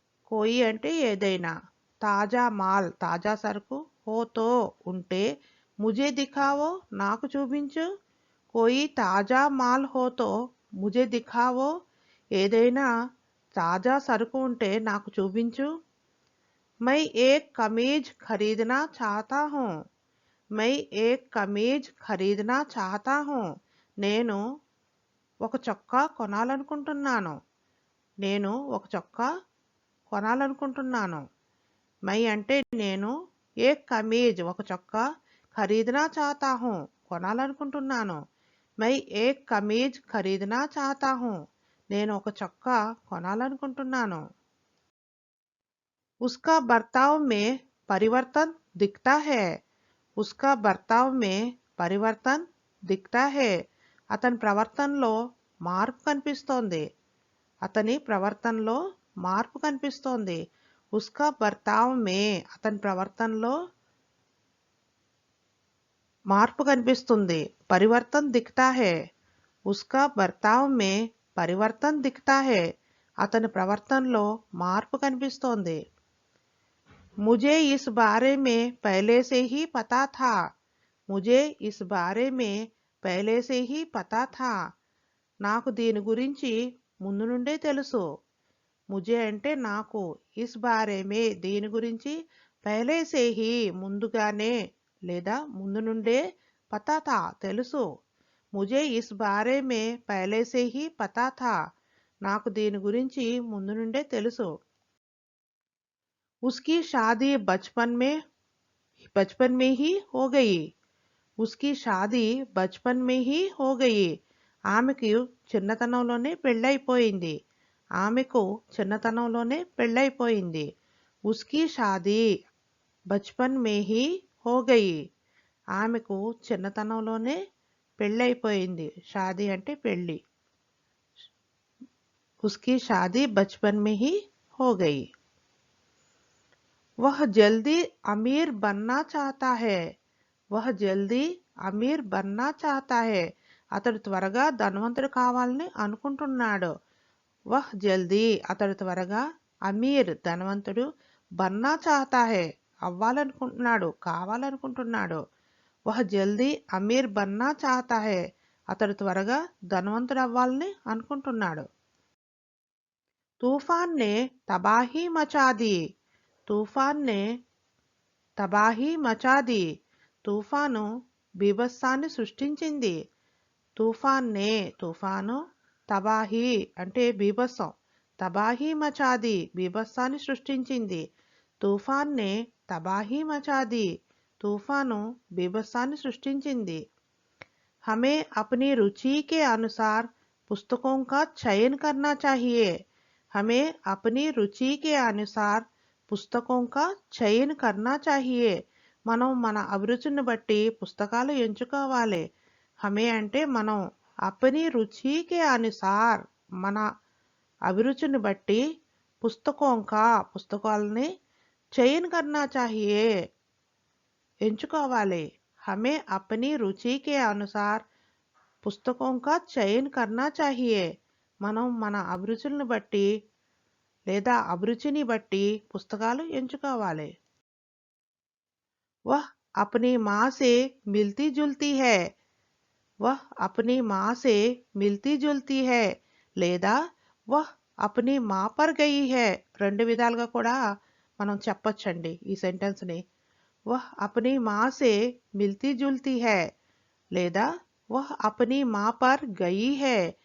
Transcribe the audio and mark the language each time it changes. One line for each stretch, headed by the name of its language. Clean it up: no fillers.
Hindi: కోయి
Telugu: అంటే ఏదైనా,
Hindi: తాజా మాల్
Telugu: తాజా సరుకు,
Hindi: హోతో
Telugu: ఉంటే,
Hindi: ముझे దిఖావో
Telugu: నాకు చూపించు.
Hindi: కోయి తాజా మాల్ హోతో ముझे దిఖావో
Telugu: ఏదైనా తాజా సరుకు ఉంటే నాకు చూపించు.
Hindi: मैं एक कमीज खरीदना चाहता हूँ. मैं एक कमीज खरीदना चाहता हूँ.
Telugu: నేను ఒక చొక్కా కొనాలనుకుంటున్నాను. నేను ఒక చొక్కా కొనాలనుకుంటున్నాను.
Hindi: మై
Telugu: అంటే నేను,
Hindi: ఏ కమీజ్
Telugu: ఒక చొక్కా,
Hindi: ఖరీదనా చాతా who
Telugu: కొనాలనుకుంటున్నాను.
Hindi: My ఏ kameez ఖరీదనా చాతా who
Telugu: నేను ఒక చొక్కా కొనాలనుకుంటున్నాను.
Hindi: उसका बर्ताव में परिवर्तन दिखता है. उसका बर्ताव में परिवर्तन दिखता है.
Telugu: అతని ప్రవర్తనలో మార్పు కనిపిస్తోంది. అతని ప్రవర్తనలో మార్పు కనిపిస్తోంది.
Hindi: ఉస్కా బర్తావ్ మే
Telugu: అతని ప్రవర్తనలో మార్పు కనిపిస్తుంది.
Hindi: పరివర్తన్ దిఖతా హే. ఉస్కా బర్తావ్ మే పరివర్తన్ దిఖతా హే
Telugu: అతని ప్రవర్తనలో మార్పు కనిపిస్తోంది.
Hindi: मुझे इस बारे में पहले से ही पता था. मुझे इस बारे में पहले से ही पता था.
Telugu: నాకు దీని గురించి ముందు నుండే తెలుసు.
Hindi: ముజే
Telugu: అంటే నాకు,
Hindi: ఇస్ బారే మే
Telugu: దీని గురించి,
Hindi: పహలే సే హీ
Telugu: ముందుగానే లేదా ముందు నుండే,
Hindi: పతా థా
Telugu: తెలుసు.
Hindi: ముజే ఇస్ బారే మే పహలే సే హీ పతా థా
Telugu: నాకు దీని గురించి ముందు నుండే తెలుసు.
Hindi: उसकी शादी बचपन में ही हो गई. उसकी शादी बचपन में ही हो गई.
Telugu: ఆమెకు చిన్నతనంలోనే పెళ్ళైపోయింది. ఆమెకు చిన్నతనంలోనే పెళ్ళైపోయింది.
Hindi: ఉస్కి షాదీ బచ్పన్ మే హీ హో గయి
Telugu: ఆమెకు చిన్నతనంలోనే పెళ్ళైపోయింది. షాదీ అంటే పెళ్ళి.
Hindi: ఉస్కి షాదీ బచ్పన్ మే హీ హో గయి. वह जल्दी अमीर बनना चाहता है. वह जल्दी अमीर बनना चाहता है
Telugu: అతడు త్వరగా ధనవంతుడు కావాలని అనుకుంటున్నాడు.
Hindi: వహ్ జల్దీ
Telugu: అతడు త్వరగా,
Hindi: అమీర్
Telugu: ధనవంతుడు,
Hindi: బన్నా చాహతా హే
Telugu: అవ్వాలనుకుంటున్నాడు, కావాలనుకుంటున్నాడు.
Hindi: వహ్ జల్దీ అమీర్ బన్నా చాహతా హే
Telugu: అతడు త్వరగా ధనవంతుడు అవ్వాలని అనుకుంటున్నాడు.
Hindi: తూఫాన్ నే తబాహీ మచాది. తూఫాన్ నే తబాహీ మచాది
Telugu: తుఫాను బీభత్సాన్ని సృష్టించింది.
Hindi: తుఫాన్నే
Telugu: తుఫాను, తబాహీ అంటే బీభత్సం,
Hindi: తబాహీ మచాది
Telugu: బీభత్సాన్ని సృష్టించింది.
Hindi: తుఫాన్నే తబాహీ మచాది
Telugu: తుఫాను బీభత్సాన్ని సృష్టించింది.
Hindi: हमें अपनी रुचि के अनुसार पुस्तकों का चयन करना चाहिए. हमें अपनी रुचि के अनुसार పుస్తకం కా చయన్ కర్నా చాహియే
Telugu: మనం మన అభిరుచిని బట్టి పుస్తకాలు ఎంచుకోవాలి.
Hindi: హమే
Telugu: అంటే మనం,
Hindi: అపని రుచికే అనుసార్
Telugu: మన అభిరుచిని బట్టి,
Hindi: పుస్తకం కా
Telugu: పుస్తకాలని,
Hindi: చయన్ కర్నా చాహియే
Telugu: ఎంచుకోవాలి.
Hindi: హమే అపని రుచికే అనుసార్ పుస్తకం కా చయన్ కర్నా చాహియే
Telugu: మనం మన అభిరుచులను బట్టి లేదా అభిరుచిని బట్టి పుస్తకాలు ఎంచుకోవాలి.
Hindi: వహ్ अपनी माँ से मिलती जुलती है. वह अपनी माँ से మిల్తీ జుల్తీ है లేదా వహ్ అప్ని మా పర్ గయి है.
Telugu: రెండు విధాలుగా కూడా మనం చెప్పొచ్చండి ఈ సెంటెన్స్ని.
Hindi: వహ్ అప్ని మా సే మిల్తీ జుల్తీ है లేదా వహ్ అప్ని మా పర్ గయి है.